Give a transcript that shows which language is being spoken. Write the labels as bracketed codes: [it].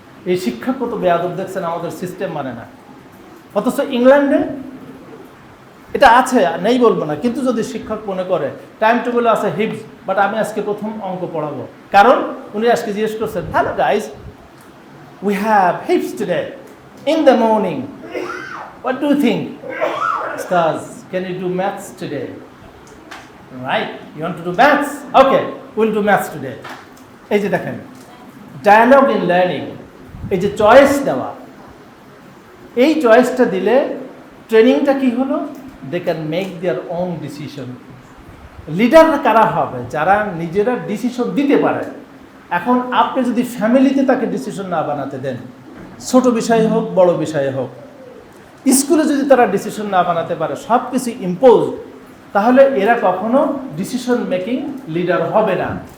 [bn] এই শিক্ষক কত বেয়াদব দেখছেন, আমাদের সিস্টেম মানে না। অথচ ইংল্যান্ডে এটা আছে, নেই বলবো না, কিন্তু যদি শিক্ষক মনে করে টাইম টেবলে আছে হিফজ, বাট আমি আজকে প্রথম অঙ্ক পড়াবো, কারণ উনি আজকে জিজ্ঞেস করছেন, [en] Hello guys, we have হিফজ today in the morning, what do you think? Ustaz, can you do maths today? Right, you want to do maths? Okay, we'll do maths today. [bn] এই যে দেখেন, ডায়ালগ ইন লার্নিং, এই যে choice দেওয়া, এই চয়েসটা দিলে ট্রেনিংটা কি হলো? [en] They can make their own decision. [bn] Leader কারা হবে? যারা নিজেরা ডিসিশন দিতে পারে। এখন আপনি যদি ফ্যামিলিতে তাকে ডিসিশন না বানাতে দেন, ছোট বিষয় হোক বড় বিষয় হোক, স্কুলে যদি তারা ডিসিশন না বানাতে পারে, সব কিছু ইম্পোজ, তাহলে এরা কখনো ডিসিশন মেকিং লিডার হবে না।